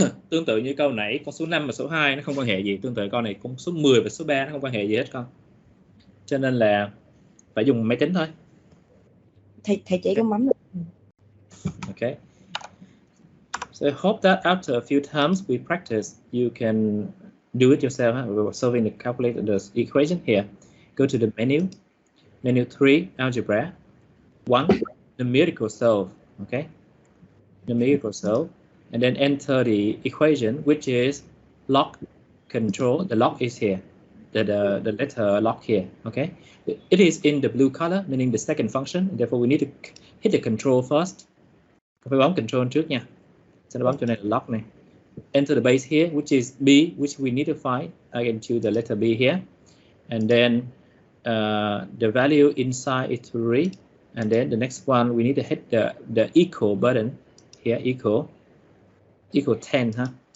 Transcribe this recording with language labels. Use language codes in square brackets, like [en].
[vi] Tương tự như câu nãy, con số 5 và số 2 nó không quan hệ gì. Tương tự con này con số 10 và số 3 nó không quan hệ gì hết con. Cho nên là phải dùng máy tính thôi. thầy chỉ có bấm được. [en] Okay. So I hope that after a few times we practice, you can do it yourself. We're solving the calculator the equation here. Go to the menu 3, algebra. 1, numerical solve. Okay, numerical solve, and then enter the equation, which is log control. The log is here. The letter log here. Okay, it is in the blue color, meaning the second function. Therefore, we need to hit the control first. [vi] Phải bấm control trước nha. Sau đó bấm chỗ này là log này. [en] Enter the base here, which is b, which we need to find. Again, choose the letter b here, and then the value inside is 3, and then the next one we need to hit the equal button here, equal 10, huh?